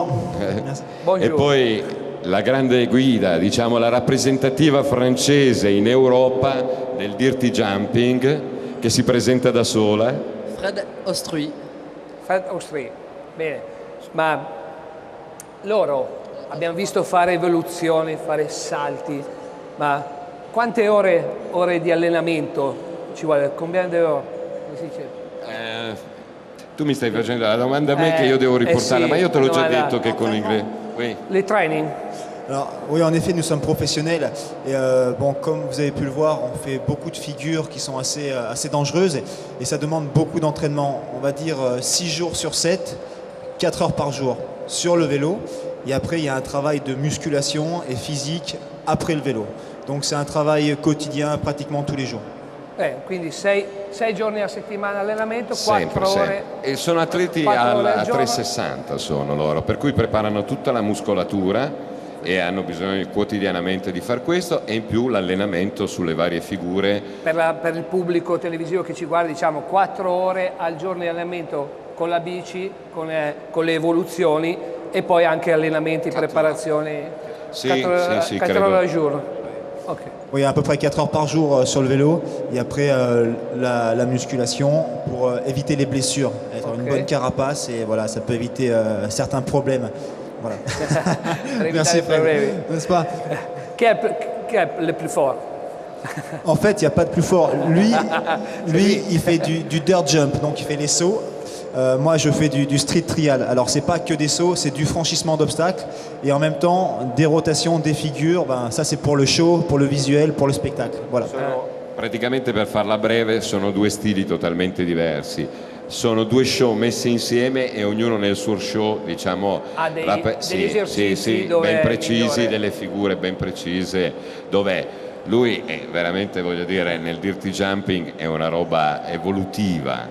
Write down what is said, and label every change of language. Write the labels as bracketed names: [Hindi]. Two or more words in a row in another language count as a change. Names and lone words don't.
[Italian] E poi la grande guida, diciamo la rappresentativa francese in Europa del [English] dirty jumping, [Italian] che si presenta da sola. Fred Ostrui. Bene, ma loro abbiamo visto fare evoluzioni, fare salti, ma quante ore di allenamento ci vuole? [French] Combien d'heures? [Italian] Come si dice? Tu mi stai facendo la domanda a me che io devo riportarla, sì, ma io te l'ho già detto che con l'inglese... [French] Oui. Les training. Alors, oui, en effet, nous sommes professionnels et bon, comme vous avez pu le voir, on fait beaucoup de figures qui sont assez dangereuses et ça demande beaucoup d'entraînement. On va dire 6 jours sur 7, 4 heures par jour sur le vélo. Et après, il y a un travail de musculation et physique après le vélo. Donc c'est un travail quotidien pratiquement tous les jours. [Italian] Quindi 6 giorni a settimana allenamento, 4 ore. E sono atleti a 360 sono loro, per cui preparano tutta la muscolatura e hanno bisogno quotidianamente di far questo, e in più l'allenamento sulle varie figure. Per il pubblico televisivo che ci guarda, diciamo 4 ore al giorno di allenamento con la bici, con le evoluzioni, e poi anche allenamenti, preparazioni. Sì, 4 ore al giorno. Okay. [French] Oui, à peu près 4 heures par jour sur le vélo et après la musculation pour éviter les blessures, être une bonne carapace, et voilà, ça peut éviter certains problèmes. Voilà. Merci Fred, n'est-ce pas? Qui est le plus fort? En fait, il n'y a pas de plus fort. Lui, il fait du [English] dirt jump, [French] donc il fait les sauts. Moi, je fais du [English] street trial. [French] Alors, c'est pas que des sauts, c'est du franchissement d'obstacles et en même temps des rotations, des figures. Ben, ça, c'est pour le show, pour le visuel, pour le spectacle. Voilà. [Italian] Praticamente, per farla breve, sono due stili totalmente diversi. Sono due show messi insieme e ognuno nel suo show, diciamo, degli esercizi ben precisi, delle figure ben precise, dove lui è veramente, voglio dire, nel [English] dirty jumping [Italian] è una roba evolutiva.